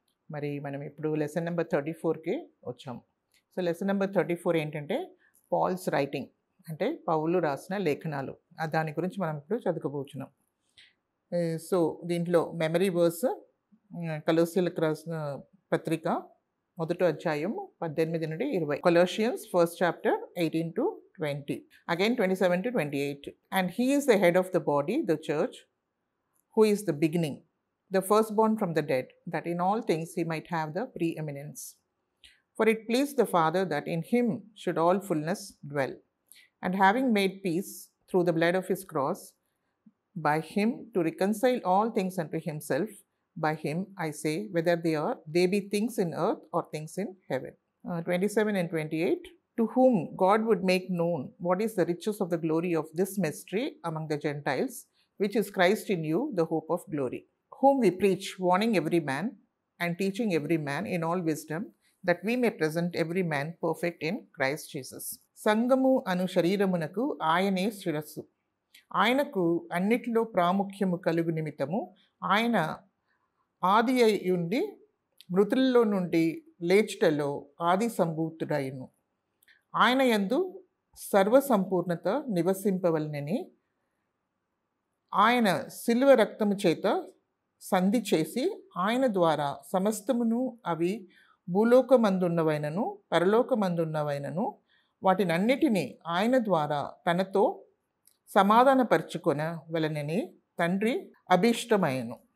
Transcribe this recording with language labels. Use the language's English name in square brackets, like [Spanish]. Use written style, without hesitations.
[Telugu] మరి మనం ఇప్పుడు లెసన్ నెంబర్ 34కి వచ్చాము. సో లెసన్ నెంబర్ 34 ఏంటంటే పాల్స్ రైటింగ్, అంటే పౌలు రాసిన లేఖనాలు. దాని గురించి మనం ఇప్పుడు చదువుకోబోతున్నాం. సో దీంట్లో మెమరీ వర్స్ కొలొస్సీలకు రాసిన పత్రిక మొదటి అధ్యాయం 18 నుండి 20. [English] Colossians first chapter 18 to 20. Again 27 to 28. And he is the head of the body, the church, who is the beginning, the firstborn from the dead, that in all things he might have the preeminence. For it pleased the Father that in him should all fullness dwell. And having made peace through the blood of his cross, by him to reconcile all things unto himself, by him, I say, whether they be things in earth or things in heaven. 27 and 28. To whom God would make known what is the riches of the glory of this mystery among the Gentiles, which is Christ in you, the hope of glory. Whom we preach, warning every man and teaching every man in all wisdom, that we may present every man perfect in Christ Jesus. [Telugu] సంఘము అను శరీరమునకు ఆయనే శిరస్సు. ఆయనకు అన్నిటిలో ప్రాముఖ్యము కలుగు నిమిత్తము ఆయన ఆది అయి ఉండి మృతుల్లో నుండి లేచుటలో ఆది సంభూతుడైను. ఆయన యందు సర్వసంపూర్ణత నివసింపవలనని ఆయన శిలువ రక్తము చేత సంధి చేసి ఆయన ద్వారా సమస్తమును, అవి భూలోకమందున్నవైనను పరలోకమందున్నవైనను వాటినన్నిటినీ ఆయన ద్వారా తనతో సమాధానపరచుకొనవలనని తండ్రి అభీష్టమైనను.